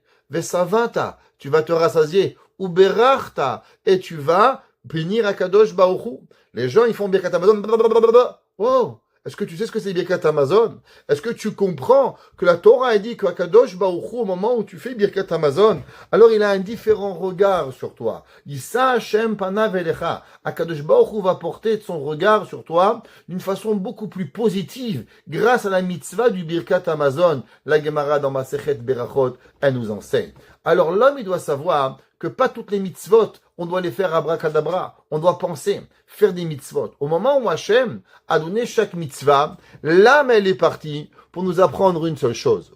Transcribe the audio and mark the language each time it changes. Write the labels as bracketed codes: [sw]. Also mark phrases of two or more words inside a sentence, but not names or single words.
[fr] Ve'savata, tu vas te rassasier. Ou berachta, et tu vas bénir [he] הקדוש ברוך הוא. [fr] Les gens, ils font Birkat Hamazon. Oh, est-ce que tu sais ce que c'est Birkat Hamazon? Est-ce que tu comprends que la Torah a dit qu' [he] הקדוש ברוך הוא, [fr] au moment où tu fais Birkat Hamazon, alors il a un différent regard sur toi. [he] ישא השם פניו אליך. הקדוש ברוך הוא [fr] va porter son regard sur toi d'une façon beaucoup plus positive grâce à la mitzvah du Birkat Hamazon. La Gemara dans Masechet Berachot, elle nous enseigne. Alors l'homme, il doit savoir que pas toutes les mitzvot, on doit les faire abracadabra. On doit penser, faire des mitzvot. Au moment où Hachem a donné chaque mitzvah, l'âme, elle est partie pour nous apprendre une seule chose.